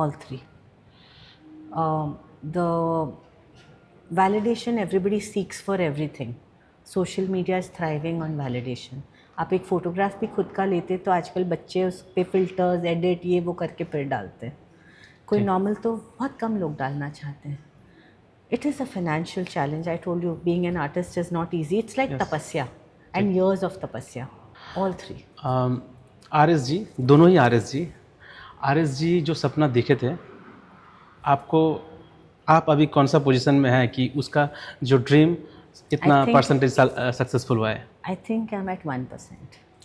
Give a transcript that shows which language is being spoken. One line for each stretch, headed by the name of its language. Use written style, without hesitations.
English: The validation everybody seeks for everything. Social media is thriving on validation.
Hindi: आप एक photograph भी खुद का लेते तो आजकल बच्चे उस पर फिल्टर्स, एडिट, ये वो करके फिर डालते हैं। कोई नॉर्मल तो बहुत कम लोग डालना चाहते हैं।
English: It is a financial challenge. I told you, being an artist is not easy. It's like tapasya and years of tapasya. All three.
Hindi: RS जी, दोनों ही RS जी जो सपना देखे थे, आपको, आप अभी कौन सा पोजीशन में है कि उसका जो ड्रीम इतना परसेंटेज सक्सेसफुल हुआ है?
English: I think I'm at 1%.